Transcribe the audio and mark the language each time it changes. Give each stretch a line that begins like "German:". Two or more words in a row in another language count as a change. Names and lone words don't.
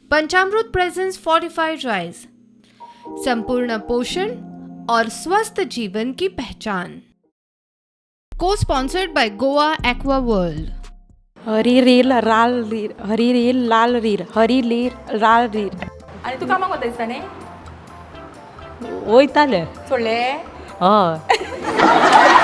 Hindi: पंचामृत प्रेजेंस फोर्टिफाइड राइस, संपूर्ण पोषण और स्वस्थ जीवन की पहचान।
English: Co-sponsored by Goa Aqua World.
Hindi: हरी रील राल रील, हरी रील लाल रील, हरी रील राल रील.
Konkani: आणि तू कामाक वता दिसताने वयताले सोडले. हय.